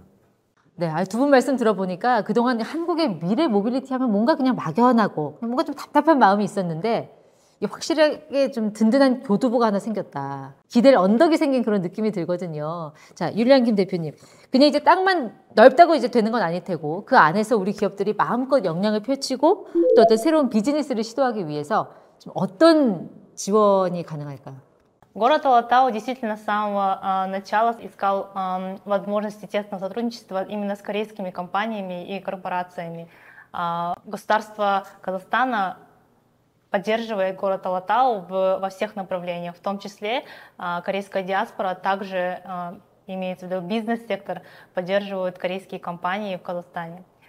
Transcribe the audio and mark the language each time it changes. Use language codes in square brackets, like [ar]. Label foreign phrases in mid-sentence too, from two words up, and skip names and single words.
[ko] 네, 두 분 말씀 들어보니까 그동안 한국의 미래 모빌리티 하면 뭔가 그냥 막연하고 뭔가 좀 답답한 마음이 있었는데 확실하게 좀 든든한 교두보가 하나 생겼다. 기댈 언덕이 생긴 그런 느낌이 들거든요. 자, 율리안 김 대표님. 그냥 이제 땅만 넓다고 이제 되는 건 아닐 테고 그 안에서 우리 기업들이 마음껏 역량을 펼치고 또 어떤 새로운 비즈니스를 시도하기 위해서 좀 어떤 지원이 가능할까요? [ru] Город Алатау действительно с самого начала искал возможности тесного сотрудничества именно с корейскими компаниями и корпорациями. Государство Казахстана поддерживает город Алатау во всех направлениях, в том числе корейская диаспора, также имеется в виду бизнес-сектор, поддерживают корейские компании в Казахстане.